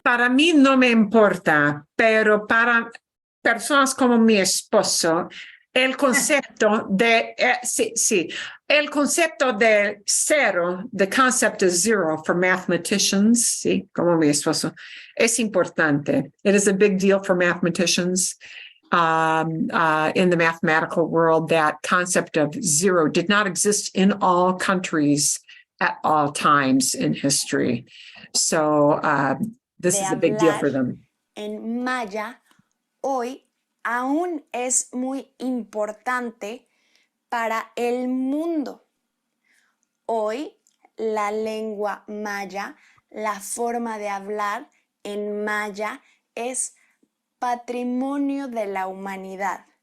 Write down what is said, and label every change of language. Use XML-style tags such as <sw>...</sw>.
<es>Para mí no me importa, pero para personas como mi esposo, el concepto de, el concepto de 0,</es> <en>the concept of 0 for mathematicians,</en> <es>sí, como mi esposo, es importante.</es> <en>It is a big deal for mathematicians. In the mathematical world, that concept of 0 did not exist in all countries at all times in history. So this is a big deal for them.</en> <es>En maya, hoy aún es muy importante para el mundo. Hoy la lengua maya, la forma de hablar en maya es patrimonio de la humanidad.</es>